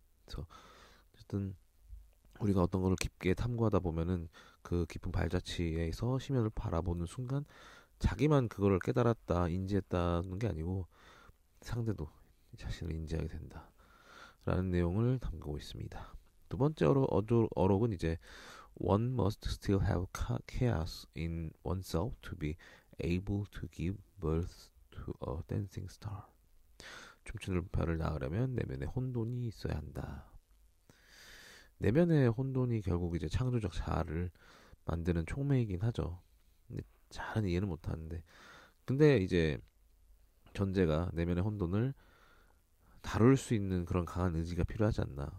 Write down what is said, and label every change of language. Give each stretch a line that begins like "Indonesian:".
Korean: 그래서 어쨌든 우리가 어떤 거를 깊게 탐구하다 보면은 그 깊은 발자취에서 심연을 바라보는 순간 자기만 그거를 깨달았다, 인지했다는 게 아니고 상대도 자신을 인지하게 된다라는 내용을 담고 있습니다. 두 번째 어록은 이제
English: One must still have chaos in oneself to be able to give birth to a dancing star.
Korean: 춤추는 별을 낳으려면 내면에 혼돈이 있어야 한다. 내면의 혼돈이 결국 이제 창조적 자아를 만드는 촉매이긴 하죠. 근데 잘은 이해는 못하는데, 근데 이제 전제가 내면의 혼돈을 다룰 수 있는 그런 강한 의지가 필요하지 않나.